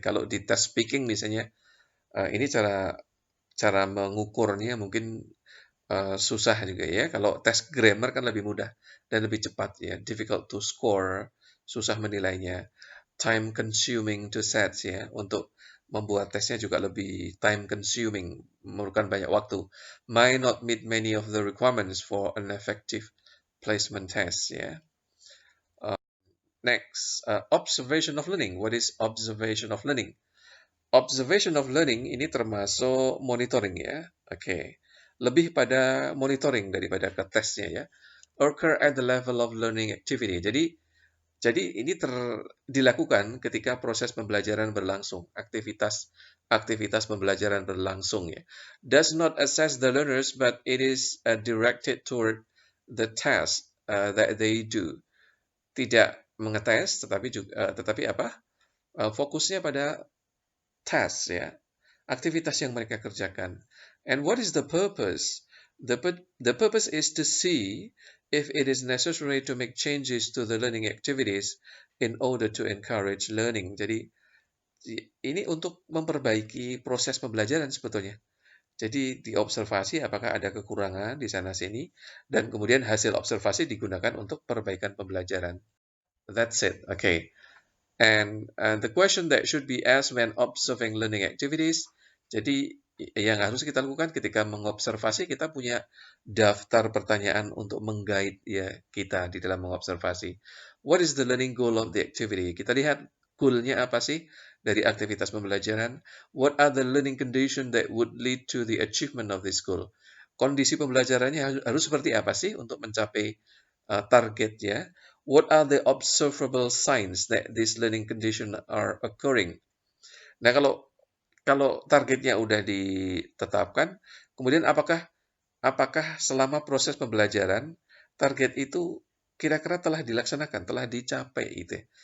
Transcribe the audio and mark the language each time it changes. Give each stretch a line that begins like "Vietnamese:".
Indonesian: Kalau di test speaking misalnya, ini cara mengukurnya mungkin susah juga ya. Kalau tes grammar kan lebih mudah dan lebih cepat ya.
English: Difficult to score,
Indonesian: susah menilainya.
English: Time consuming to set
Indonesian: ya, untuk membuat tesnya juga lebih time consuming, memerlukan banyak waktu.
English: Might not meet many of the requirements for an effective placement test ya. Next, observation of learning. What is observation of learning?
Indonesian: Observation of learning ini termasuk monitoring ya. Oke. Lebih pada monitoring daripada ke tesnya ya.
English: Occur at the level of learning activity.
Indonesian: Jadi ini dilakukan ketika proses pembelajaran berlangsung, aktivitas pembelajaran berlangsung ya.
English: Does not assess the learners, but it is directed toward the task that they do.
Indonesian: Tidak mengetes, tetapi apa? Fokusnya pada task ya, aktivitas yang mereka kerjakan.
English: And what is the purpose? The purpose is to see if it is necessary to make changes to the learning activities in order to encourage learning.
Indonesian: Jadi ini untuk memperbaiki proses pembelajaran sebetulnya. Jadi diobservasi apakah ada kekurangan di sana sini, dan kemudian hasil observasi digunakan untuk perbaikan pembelajaran.
English: That's it.
Indonesian: Okay.
English: And the question that should be asked when observing learning activities.
Indonesian: Jadi yang harus kita lakukan ketika mengobservasi, kita punya daftar pertanyaan untuk mengguide ya kita di dalam mengobservasi.
English: What is the learning goal of the activity?
Indonesian: Kita lihat goal-nya apa sih dari aktivitas pembelajaran.
English: What are the learning conditions that would lead to the achievement of this goal?
Indonesian: Kondisi pembelajarannya harus seperti apa sih untuk mencapai target ya.
English: What are the observable signs that this learning condition are occurring?
Indonesian: Nah, kalau targetnya udah ditetapkan, kemudian apakah selama proses pembelajaran target itu kira-kira telah dilaksanakan, telah dicapai itu.